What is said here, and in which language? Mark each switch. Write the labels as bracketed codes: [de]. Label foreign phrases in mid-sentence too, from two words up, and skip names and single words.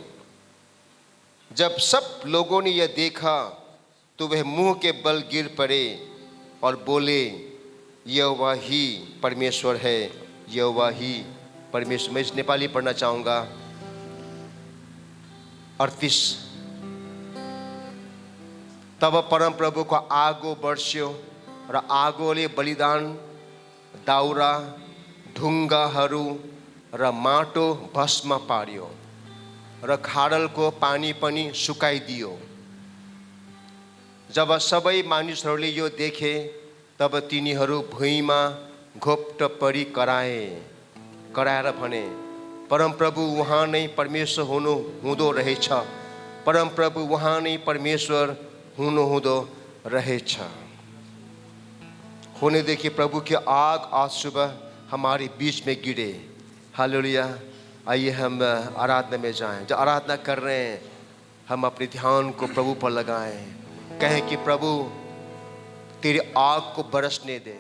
[hi] जब सब लोगों ने यह देखा तो वह मुंह के बल गिर पड़े और बोले, यहोवा ही परमेश्वर है, यहोवा ही परमेश्वर। मैं इस नेपाली पढ़ना चाहूँगा। 38। [ne] तब परम प्रभुको आगो बर्स्यो र आगोले बलिदान, दाउरा, ढुङ्गाहरू र माटो भस्म पार्यो र खाडलको पानी पनि सुकाइदियो। जब सबै मानिसहरूले यो देखे तब तिनीहरू भुइँमा घोप्ट परी कराएर भने, परमप्रभु उहाँ नै परमेश्वर हुँदो रहेछ, परमप्रभु उहाँ नै परमेश्वर हुँदो रहेछ। [hi] होने देखिए प्रभु की आग आज सुबह हमारे बीच में गिरे। हालेलुया। आइए हम आराधना में जाएं। जो आराधना कर रहे हैं हम अपने ध्यान को प्रभु पर लगाएं, कहें कि प्रभु तेरी आग को बरसने दे।